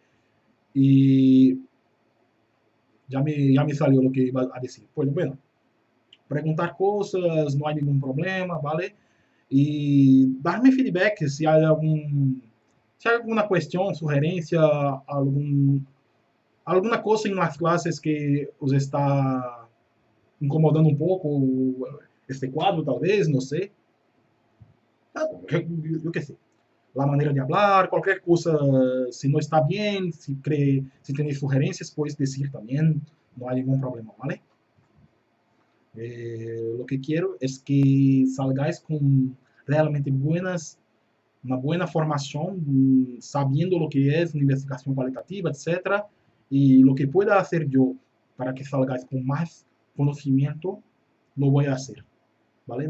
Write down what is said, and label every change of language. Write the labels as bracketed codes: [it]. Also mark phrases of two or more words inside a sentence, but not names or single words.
[es] Y ya me salió lo que iba a decir. Pues bueno, preguntar cosas, no hay ningún problema, ¿vale? Y darme feedback si hay alguna cuestión, sugerencia, alguna cosa [pt] nas classes que os está incomodando um pouco, este quadro, talvez, não sei. Eu que sei. A maneira de falar, qualquer coisa, se não está bem, se tem sugerências, [es] puedes decir [pt] também, não há nenhum problema, [es] ¿vale? Lo que quiero es que salgáis con realmente una buena formación, sabiendo lo que es una investigación cualitativa, etcétera, y lo que pueda hacer yo para que salgáis con más conocimiento, lo voy a hacer, ¿vale?